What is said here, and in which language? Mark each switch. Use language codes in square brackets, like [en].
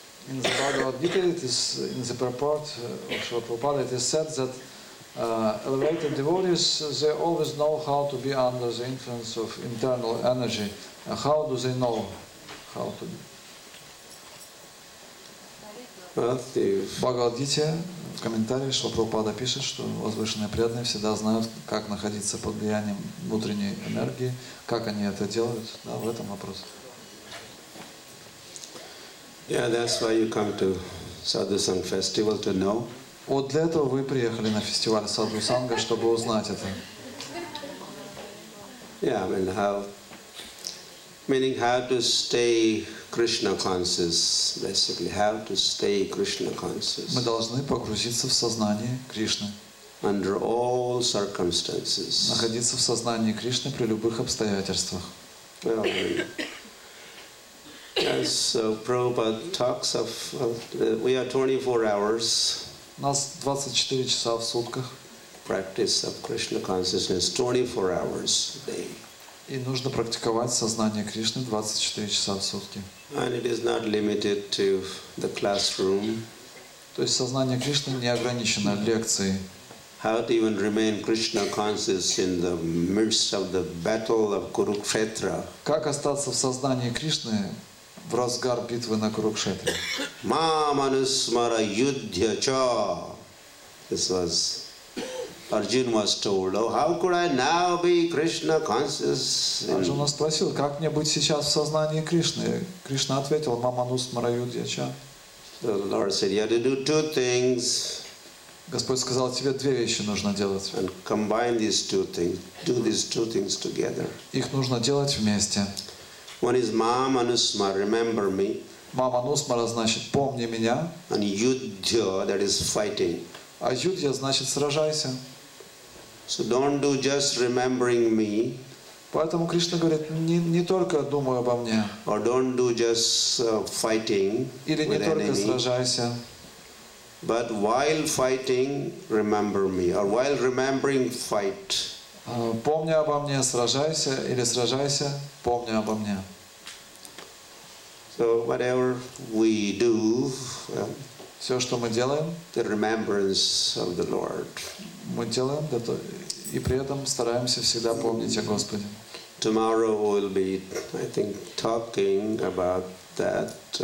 [en] In the Bhagavad Gita, it is in the purport of Srila Prabhupada, it is said that elevated devotees, they always know how to be under the influence of internal energy. How do they know how to be? [ru] В Бхагавад-гите в комментариях Шрила Прабхупада пишет, что возвышенные преданные всегда знают, как находиться под влиянием внутренней энергии, как они это делают. Да, в этом вопрос. [en] Yeah, that's why you come to Sadhusang festival to know. [ru] Вот для этого вы приехали на фестиваль Садху Санга, чтобы узнать это. [en] Yeah, I mean meaning how to stay Krishna conscious, basically, how to stay Krishna conscious. [ru] Мы должны погрузиться в сознание Кришны. [en] Under all circumstances. [ru] Находиться в сознании Кришны при любых обстоятельствах. [en] Well, yes, so Prabhupada talks of, we are 24 hours. [ru] У нас 24 часа в сутках. [en] Practice of Krishna consciousness, 24 hours a day. [ru] И нужно практиковать сознание Кришны 24 часа в сутки. [en] And it is not limited to the classroom. [ru] То есть сознание Кришны не ограничено лекцией. [en] How to even remain Krishna conscious in the midst of the battle of Kurukshetra. [ru] Как остаться в сознании Кришны в разгар битвы на Курукшетре? [sa] Ma manusmara yudhya cha. [en] This was Arjuna was told, oh, how could I now be Krishna conscious? [ru] Арджуна спросил, как мне быть сейчас в сознании Кришны? Кришна ответил, [sa] маманус мараюдьяча. [en] The Lord said, you have to do 2 things. [ru] Господь сказал, тебе 2 вещи нужно делать. [en] And combine these 2 things. Do these 2 things together. [ru] Их нужно делать вместе. [en] One is Ma Manusmara, remember me. [ru] Маманусмара значит помни меня. [en] And Yudhya, that is fighting. [ru] А юдья значит сражайся. [en] So don't do just remembering me. [ru] Поэтому Кришна говорит, не только думай обо мне. [en] Or don't do just fighting [ru] Или не [en] with [ru] только [en] enemy. [ru] сражайся. [en] But while fighting, remember me. Or while remembering, fight. [ru] Помни обо мне, сражайся, или сражайся, помни обо мне. [en] So whatever we do, [ru] Все, что мы делаем, [en] the remembrance of the Lord. [ru] мы делаем это, и при этом стараемся всегда помнить о Господе. [en] Tomorrow we'll be, I think, talking about that.